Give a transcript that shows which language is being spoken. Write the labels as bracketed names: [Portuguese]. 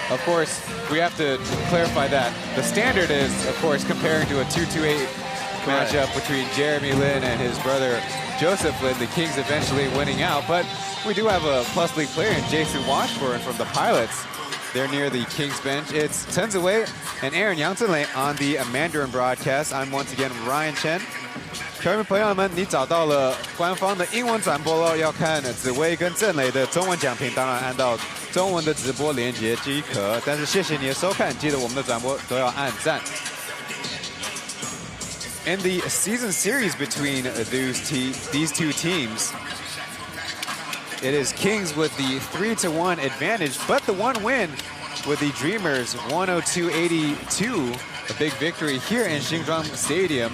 [English] Of course, we have to clarify that. The standard is, of course, comparing to a 2-2-8 matchup between Jeremy Lin and his brother Joseph Lin, the Kings eventually winning out. But we do have a P.LEAGUE player in Jason Washburn from the Pilots. They're near the Kings bench. It's Chen and Aaron Yang on the Mandarin broadcast. I'm once again Ryan Chen. [Chinese] 球迷朋友们，你找到了官方的英文转播了，要看紫薇跟郑磊的中文讲评，当然按到中文的直播连接即可。但是谢谢你的收看，记得我们的转播都要按赞。 [English] In the season series between these two teams, it is Kings with the 3-1 advantage, but the one win with the Dreamers 102-82, a big victory here in Xingzhuang Stadium.